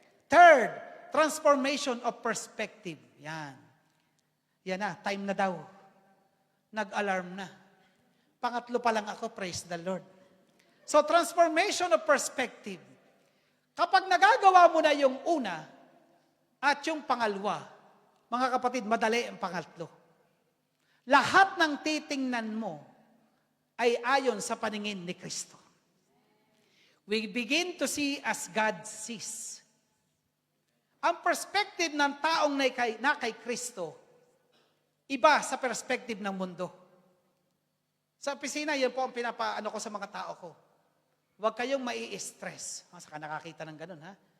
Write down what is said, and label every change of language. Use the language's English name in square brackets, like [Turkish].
[English] Third, transformation of perspective. [Filipino] Yan. Yan na, time na daw. Nag-alarm na. Pangatlo pa lang ako, [English] praise the Lord. So, transformation of perspective. [Filipino] Kapag nagagawa mo na yung una at yung pangalawa, mga kapatid, madali ang pangatlo. Lahat ng titingnan mo ay ayon sa paningin ni Kristo. [English] We begin to see as God sees. [Filipino] Ang perspective ng taong na kay Kristo, iba sa perspective ng mundo. Sa opisina, yan po ang pinapaano ko sa mga tao ko. Huwag kayong mai-stress. Saka nakakita ng ganun, ha?